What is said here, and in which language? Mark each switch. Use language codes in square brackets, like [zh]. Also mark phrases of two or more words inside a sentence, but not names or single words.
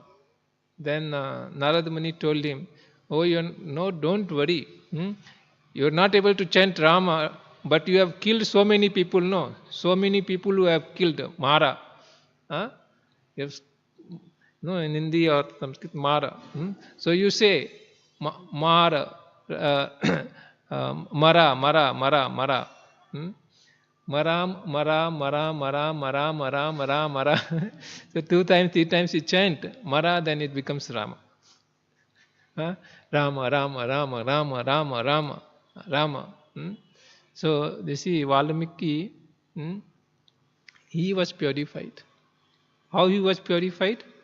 [en] Then Narada Muni told him, "Oh, don't worry. You're not able to chant Rama, but you have killed so many people, no? So many people who have killed Mara. In Hindi or Sanskrit, Mara. So you say, Mara, Mara, Mara, Mara, Mara. Maram, Mara, Mara, Mara, Mara, Mara, Mara, Mara. So 2 times, 3 times you chant Mara, then it becomes Rama. Rama, Rama, Rama, Rama, Rama, Rama, Rama. So, you see, Valmiki, he was purified. How he was purified?